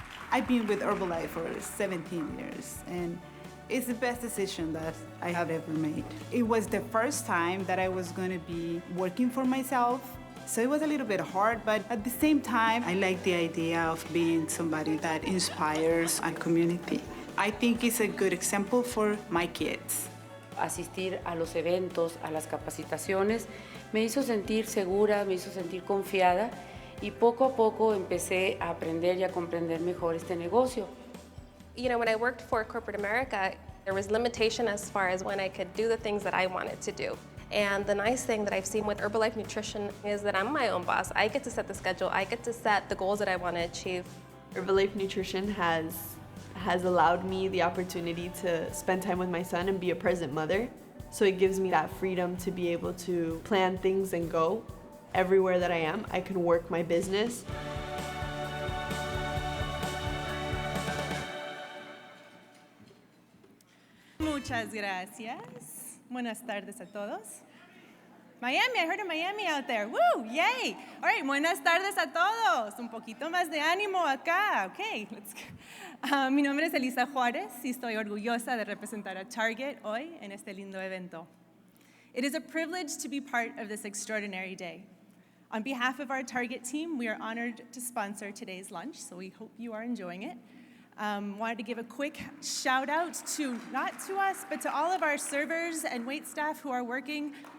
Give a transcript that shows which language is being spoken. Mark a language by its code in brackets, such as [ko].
[en] I've been with Herbalife for 17 years, and it's the best decision that I have ever made. It was the first time that I was going to be working for myself, so it was a little bit hard, but at the same time, I like the idea of being somebody that inspires our community. I think it's a good example for my kids. [es] Asistir a los eventos, a las capacitaciones, me hizo sentir segura, me hizo sentir confiada y poco a poco empecé a aprender y a comprender mejor este negocio. [en] You know, when I worked for corporate America, there was limitation as far as when I could do the things that I wanted to do. And the nice thing that I've seen with Herbalife Nutrition is that I'm my own boss. I get to set the schedule. I get to set the goals that I want to achieve. Herbalife Nutrition has allowed me the opportunity to spend time with my son and be a present mother. So it gives me that freedom to be able to plan things and go. Everywhere that I am, I can work my business. [es] Muchas gracias. Buenas tardes a todos. [en] Miami, I heard a Miami out there. Woo, yay. All right, [es] buenas tardes a todos. Un poquito más de ánimo acá. [en] Okay, let's go. [es] Mi nombre es Elisa Juarez y estoy orgullosa de representar a Target hoy en este lindo evento. [en] It is a privilege to be part of this extraordinary day. On behalf of our Target team, we are honored to sponsor today's lunch, so we hope you are enjoying it. Wanted to give a quick shout out to, not to us, but to all of our servers and wait staff who are working.